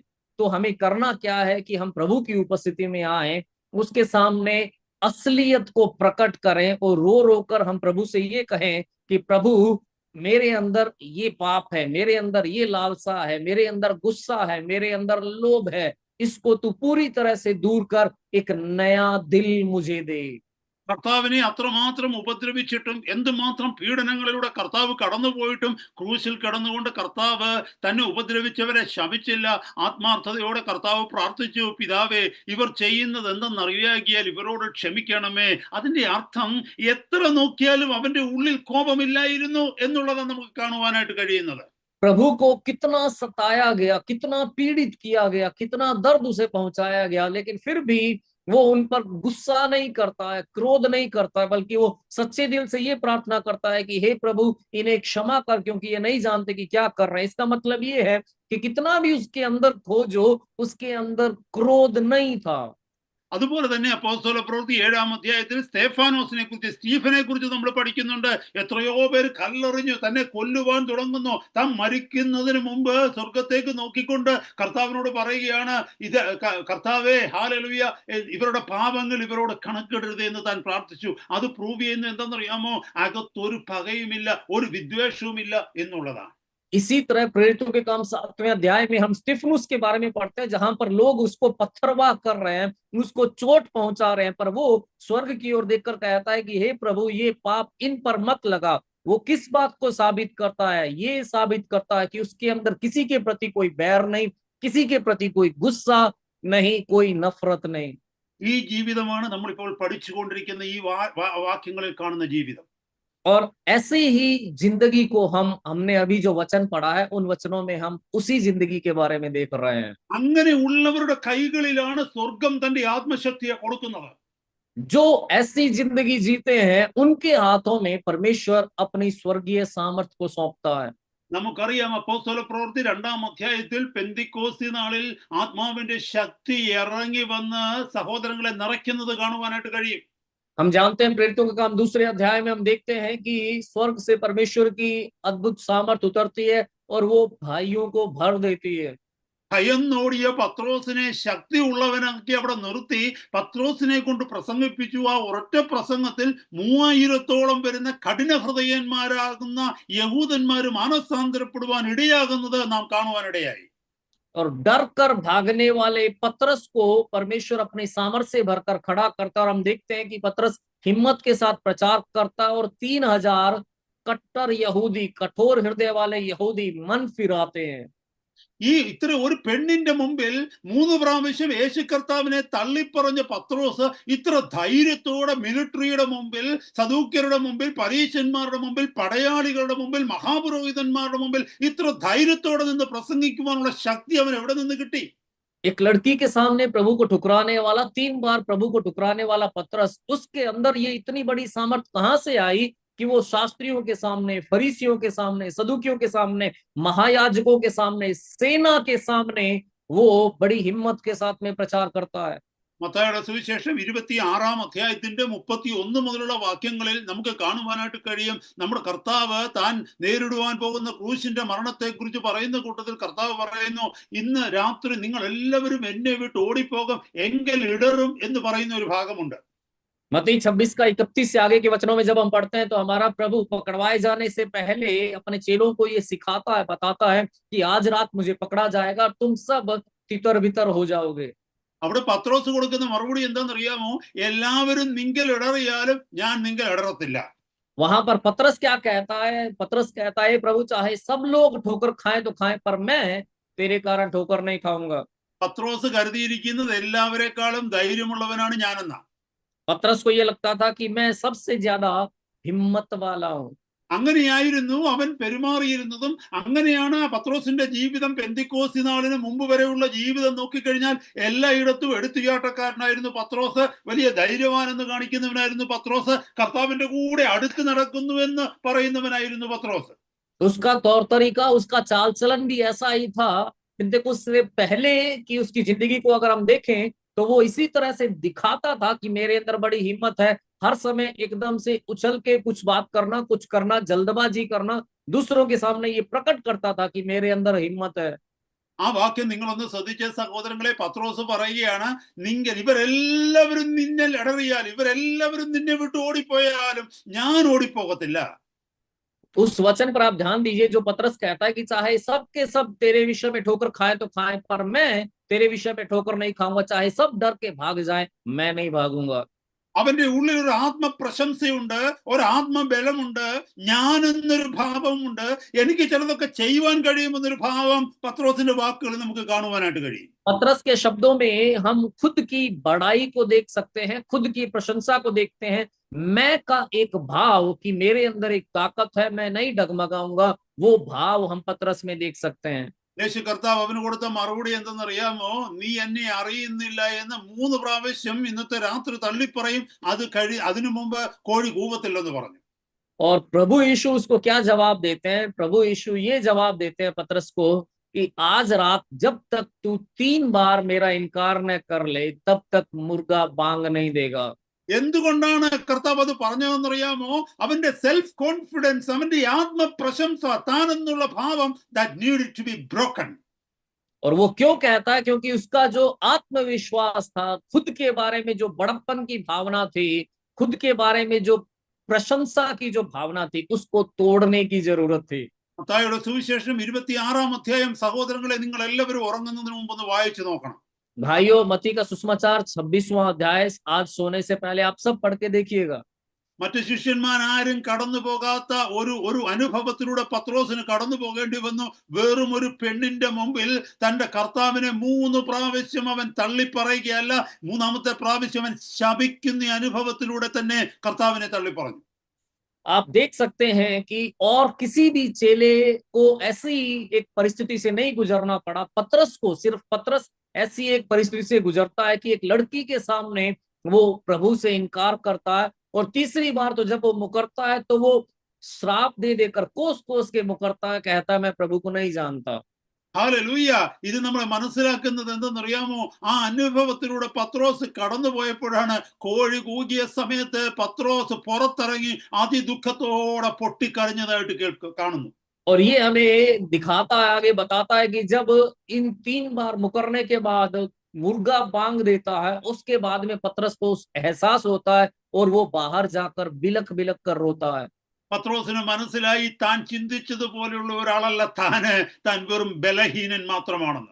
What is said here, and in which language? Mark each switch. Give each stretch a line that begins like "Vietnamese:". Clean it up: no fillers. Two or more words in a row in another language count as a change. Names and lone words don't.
Hindi: तो हमें करना क्या है कि हम प्रभु की उपस्थिति में आए, उसके सामने असलियत को प्रकट करें और रो रो कर हम प्रभु से ये कहें कि प्रभु, मेरे अंदर ये पाप है, मेरे अंदर ये लालसा है, मेरे अंदर गुस्सा है, मेरे अंदर लोभ है, इसको तू पूरी तरह से दूर कर, एक नया दिल मुझे दे।
Malayalam: കർത്താവിനെ അത്രമാത്രം ഉപദ്രവിച്ചിട്ടും എന്തുമാത്രം പീഡനങ്ങളിലൂടെ കർത്താവ് കടന്നുപോയിട്ടും ക്രൂശിൽ കിടന്നുകൊണ്ട് കർത്താവ് തന്നെ ഉപദ്രവിച്ചവരെ ശപിച്ചില്ല. ആത്മാർത്ഥതയോടെ കർത്താവ് പ്രാർത്ഥിച്ചു, പിതാവേ, ഇവർ ചെയ്യുന്നത് എന്തെന്നറിയാകിയാൽ ഇവരോട് ക്ഷമിക്കണമേ. അതിന്റെ അർത്ഥം എത്ര നോക്കിയാലും അവന്റെ ഉള്ളിൽ കോപമില്ലായിരുന്നു എന്നുള്ളതാണ് നമുക്ക് കാണുവാനായിട്ട് കഴിയുന്നത്.
Hindi: प्रभु को कितना सताया गया, कितना पीड़ित किया गया, कितना दर्द उसे पहुंचाया गया, लेकिन फिर भी वो उन पर गुस्सा नहीं करता है, क्रोध नहीं करता है, बल्कि वो सच्चे दिल से ये प्रार्थना करता है कि हे प्रभु, इन्हें क्षमा कर, क्योंकि ये नहीं जानते कि क्या कर रहे हैं। इसका मतलब ये है कि कितना भी उसके अंदर खोजो, उसके अंदर क्रोध नहीं था।
Malayalam: അതുപോലെ തന്നെ അപ്പോസ്തല പ്രവൃത്തി 7-ാം അധ്യായത്തിൽ സ്റ്റീഫനെ കുറിച്ച് നമ്മൾ പഠിക്കുന്നുണ്ട്. എത്രയോ പേര് കല്ലെറിഞ്ഞു തന്നെ കൊല്ലുവാൻ തുടങ്ങുന്നു. താൻ മരിക്കുന്നതിന് മുമ്പ് സ്വർഗത്തേക്ക് നോക്കിക്കൊണ്ട് കർത്താവിനോട് പറയുകയാണ്, ഇത് കർത്താവേ, ഹല്ലേലൂയ, ഇവരുടെ പാപങ്ങൾ ഇവരോട് കണക്കിടരുത് എന്ന് താൻ പ്രാർത്ഥിച്ചു. അത് പ്രൂവ് ചെയ്യുന്നത് എന്തെന്നറിയാമോ? അകത്തൊരു പകയുമില്ല, ഒരു വിദ്വേഷവുമില്ല എന്നുള്ളതാണ്.
Hindi: इसी तरह प्रेरितों के काम 7वें अध्याय में हम स्तिफनुस के बारे में पढ़ते हैं, जहां पर लोग उसको पत्थरवाह कर रहे हैं, उसको चोट पहुंचा रहे हैं, पर वो स्वर्ग की ओर देखकर कहता है कि हे प्रभु, ये पाप इन पर मत लगा। वो किस बात को साबित करता है? ये साबित करता है कि उसके अंदर किसी के प्रति कोई बैर नहीं, किसी के प्रति कोई गुस्सा नहीं, कोई नफरत नहीं।
Malayalam: ഈ ജീവിതമാണ് നമ്മളിപ്പോൾ പഠിച്ചുകൊണ്ടിരിക്കുന്ന ഈ വാക്യങ്ങളിൽ കാണുന്ന ജീവിതം.
Hindi: और ऐसे ही जिंदगी को हमने अभी जो वचन पढ़ा है, उन वचनों में हम उसी जिंदगी के बारे में देख रहे हैं।
Malayalam: അങ്ങനെ ഉള്ളവരുടെ കൈകളിലാണ് സ്വർഗം തന്റെ ആത്മശക്തിയെ കൊടുക്കുന്നത്.
Hindi: जो ऐसी जिंदगी जीते हैं, उनके हाथों में परमेश्वर अपनी स्वर्गीय सामर्थ्य को सौंपता है।
Malayalam: നമുക്കറിയാം, അപ്പോസ്തല പ്രവൃത്തി 2-ാം അധ്യായത്തിൽ പെന്തിക്കോസ്തി നാളിൽ ആത്മാവിന്റെ ശക്തി ഇറങ്ങി വന്ന് സഹോദരങ്ങളെ നിറയ്ക്കുന്നത് കാണുവാനായിട്ട് കഴിയും.
Hindi: हम जानते हैं प्रेरितों का काम 2 अध्याय में हम देखते हैं कि स्वर्ग से परमेश्वर की अद्भुत सामर्थ उतरती है और वो भाइयों को भर देती है।
Malayalam: ഭയന്നോടിയ പത്രോസിനെ ശക്തി ഉള്ളവനാക്കി അവിടെ നിർത്തി പത്രോസിനെ കൊണ്ട് പ്രസംഗിപ്പിച്ചു. ആ ഒരൊറ്റ പ്രസംഗത്തിൽ 3000-ഓളം വരുന്ന കഠിന ഹൃദയന്മാരാകുന്ന യഹൂദന്മാര് മാനസാന്തരപ്പെടുവാൻ ഇടയാകുന്നത് നാം കാണുവാനിടയായി.
Hindi: और डर कर भागने वाले पतरस को परमेश्वर अपनी सामर्थ्य से भरकर खड़ा करता, और हम देखते हैं कि पतरस हिम्मत के साथ प्रचार करता और 3000 कट्टर यहूदी, कठोर हृदय वाले यहूदी मन फिराते हैं।
Malayalam: ഈ ഇത്ര ഒരു പെണ്ണിന്റെ മുമ്പിൽ 3 പ്രാവശ്യം യേശു കർത്താവിനെ തള്ളിപ്പറഞ്ഞ പത്രോസ് ഇത്ര ധൈര്യത്തോടെ മിലിറ്ററിയുടെ മുമ്പിൽ, സദൂക്യരുടെ മുമ്പിൽ, പരീശന്മാരുടെ മുമ്പിൽ, പടയാളികളുടെ മുമ്പിൽ, മഹാപുരോഹിതന്മാരുടെ മുമ്പിൽ ഇത്ര ധൈര്യത്തോടെ നിന്ന് പ്രസംഗിക്കുവാനുള്ള ശക്തി അവൻ എവിടെ നിന്ന് കിട്ടി?
Hindi: एक लड़की के सामने प्रभु को ठुकराने वाला, 3 बार प्रभु को ठुकराने वाला पतरस, उसके अंदर ये इतनी बड़ी सामर्थ कहां से आई कि वो शास्त्रियों के सामने, फरीसियों के सामने, सदुकियों के सामने, महायाजकों के सामने, सेना के सामने वो बड़ी हिम्मत के साथ में प्रचार करता है।
Malayalam: മത്തായിയുടെ സുവിശേഷം 26-ാം അധ്യായത്തിന്റെ 31 മുതലുള്ള വാക്യങ്ങളിൽ നമുക്ക് കാണുവാനായിട്ട് കഴിയും. നമ്മുടെ കർത്താവ് താൻ നേരിടുവാൻ പോകുന്ന ക്രൂശിന്റെ മരണത്തെ കുറിച്ച് പറയുന്ന കൂട്ടത്തിൽ കർത്താവ് പറയുന്നു, ഇന്ന് രാത്രി നിങ്ങൾ എല്ലാവരും എന്നെ വിട്ട് ഓടിപ്പോകും, എങ്കിൽ ഇടറും എന്ന് പറയുന്ന ഒരു ഭാഗമുണ്ട്.
Hindi: मत्ती 26 का 31 से आगे के वचनों में जब हम पढ़ते हैं, तो हमारा प्रभु पकड़वाए जाने से पहले अपने चेलों को ये सिखाता है, बताता है कि आज रात मुझे पकड़ा जाएगा, तुम सब तितर बितर हो जाओगे।
Malayalam: അവിടെ പത്രോസ് കൊടുക്കുന്ന മറുപടി എന്താണെന്നറിയാമോ? എല്ലാവരും നിങ്ങൾ ഇടറിയാലും ഞാൻ നിങ്ങൾ ഇടറത്തില്ല.
Hindi: वहां पर पतरस क्या कहता है? पतरस कहता है, प्रभु चाहे सब लोग ठोकर खाएं तो खाएं, पर मैं तेरे कारण ठोकर नहीं खाऊंगा।
Malayalam: പത്രോസ് കരുതിയിരിക്കുന്നത് എല്ലാവരെക്കാളും ധൈര്യമുള്ളവനാണ് ഞാനെന്ന.
Hindi: पतरस को ये लगता था कि मैं सबसे ज्यादा हिम्मत वाला हूं।
Malayalam: അങ്ങനെയായിരുന്നു അവൻ പെരുമാറിയിരുന്നതും. അങ്ങനെയാണ് പത്രോസിന്റെ ജീവിതം. പെന്തിക്കോസ്തി നാളിന് മുമ്പ് വരെയുള്ള ജീവിതം നോക്കിക്കഴിഞ്ഞാൽ എല്ലായിടത്തും എടുത്തുചാട്ടക്കാരനായിരുന്നു പത്രോസ്. വലിയ ധൈര്യവാൻ എന്ന് കാണിക്കുന്നവനായിരുന്നു പത്രോസ്. കർത്താവിന്റെ കൂടെ അടുത്ത് നടക്കുന്നുവെന്ന് പറയുന്നവനായിരുന്നു പത്രോസ്.
Hindi: उसका तौर तरीका, उसका चाल चलन भी ऐसा ही था। पेंतेकोस्त से पहले की उसकी जिंदगी को अगर हम देखें, तो वो इसी तरह से दिखाता था कि मेरे अंदर बड़ी हिम्मत है। हर समय एकदम से उछल के कुछ बात करना, कुछ करना, जल्दबाजी करना, दूसरों के सामने ये प्रकट करता था कि मेरे अंदर हिम्मत है।
Malayalam: ആ വാക്യം നിങ്ങളൊന്ന് ശ്രദ്ധിച്ച സഹോദരങ്ങളെ, പത്രോസ് പറയുകയാണ്, ഇവരെല്ലാവരും നിന്നെ ഇടറിയാലും, ഇവരെല്ലാവരും നിന്നെ വിട്ട് ഓടിപ്പോയാലും ഞാൻ ഓടിപ്പോകത്തില്ല.
Hindi: उस वचन पर आप ध्यान दीजिए, जो पतरस कहता है कि चाहे सब के सब तेरे विषय में ठोकर खाए तो खाए, पर मैं तेरे विषय में ठोकर नहीं खाऊंगा। चाहे सब डर के भाग जाए, मैं नहीं भागूंगा।
Malayalam: അവന്റെ ഉള്ളിൽ ഒരു ആത്മപ്രശംസയുണ്ട്, ഒരു ആത്മബലമുണ്ട്, ഞാനെന്നൊരു ഭാവമുണ്ട്, എനിക്ക് ചിലതൊക്കെ ചെയ്യുവാൻ കഴിയുമെന്നൊരു ഭാവം പത്രോസിന്റെ വാക്കുകളിൽ നമുക്ക് കാണുവാനായിട്ട് കഴിയും.
Hindi: पतरस के शब्दों में हम खुद की बड़ाई को देख सकते हैं, खुद की प्रशंसा को देखते हैं। मैं का एक भाव कि मेरे अंदर एक ताकत है, मैं नहीं डगमगाऊंगा, वो भाव हम पतरस में देख सकते हैं।
Malayalam: യേശു കർത്താവ് അവന് കൊടുത്ത മറുപടി എന്തെന്നറിയാമോ? നീ എന്നെ അറിയുന്നില്ല എന്ന് 3 പ്രാവശ്യം ഇന്നത്തെ രാത്രി തള്ളിപ്പറയും, അതിനു മുമ്പ് കോഴി കൂവത്തില്ലെന്ന് പറഞ്ഞു.
Hindi: और प्रभु यीशु उसको क्या जवाब देते हैं? प्रभु यीशु ये जवाब देते हैं पतरस को कि आज रात जब तक तू 3 बार मेरा इनकार न कर ले, तब तक मुर्गा बांग नहीं देगा।
Malayalam: എന്തുകൊണ്ടാണ് കർത്താവ് അത് പറഞ്ഞതെന്നറിയാമോ? അവന്റെ
English: self confidence,
Malayalam: അവന്റെ ആത്മപ്രശംസ, താനെന്നുള്ള ഭാവം
English: that needed to be broken.
Hindi: और वो क्यों कहता है? क्योंकि उसका जो आत्मविश्वास था, खुद के बारे में जो बड़प्पन की भावना थी, खुद के बारे में जो प्रशंसा की जो भावना थी, उसको तोड़ने की जरूरत थी।
Malayalam: മത്തായിയുടെ സുവിശേഷം 26-ാം അധ്യായം സഹോദരങ്ങളെ, നിങ്ങൾ എല്ലാവരും ഉറങ്ങുന്നതിന് മുമ്പ് ഒന്ന് വായിച്ചു നോക്കണം.
Hindi: भाइयों, मत्ती का सुसमाचार 26वां अध्याय आज सोने से पहले आप सब पढ़ के देखिएगा।
Malayalam: മറ്റു ശിഷ്യന്മാരാരും കടന്നു പോകാത്ത ഒരു അനുഭവത്തിലൂടെ പത്രോസിന് കടന്നു പോകേണ്ടി വന്നു. വെറും ഒരു പെണ്ണിന്റെ മുമ്പിൽ തന്റെ കർത്താവിനെ 3 പ്രാവശ്യം അവൻ തള്ളിപ്പറയുകയല്ല, 3ാമത്തെ പ്രാവശ്യം അവൻ ശപിക്കുന്ന അനുഭവത്തിലൂടെ തന്നെ കർത്താവിനെ തള്ളിപ്പറഞ്ഞു.
Hindi: आप देख सकते हैं कि और किसी भी चेले को ऐसी एक परिस्थिति से नहीं गुजरना पड़ा। पतरस को, सिर्फ पतरस ऐसी एक परिस्थिति से गुजरता है कि एक लड़की के सामने वो प्रभु से इनकार करता है, और तीसरी बार तो जब वो मुकरता है तो वो श्राप दे देकर कोस कोस के मुकरता है, कहता है मैं प्रभु को नहीं जानता।
Malayalam: ഹല്ലേലൂയ. ഇത് നമ്മളെ മനസ്സിലാക്കുന്നത് എന്തെന്നറിയാമോ? ആ അനുഭവത്തിലൂടെ പത്രോസ് കടന്നു പോയപ്പോഴാണ് കോഴി കൂകിയ സമയത്ത് പത്രോസ് പുറത്തിറങ്ങി അതിദുഃഖത്തോടെ പൊട്ടിക്കരഞ്ഞതായിട്ട് കാണുന്നു.
Hindi: और ये हमें दिखाता है, आगे बताता है कि जब इन 3 बार मुकरने के बाद मुर्गा बांग देता है, उसके बाद में पतरस को एहसास होता है और वो बाहर जाकर बिलक बिलक कर रोता है।
Malayalam: പത്രോസിന് മനസ്സിലായി, താൻ ചിന്തിച്ചതുപോലെയുള്ള ഒരാളല്ല താൻ വെറും ബലഹീനൻ മാത്രമാണെന്ന്.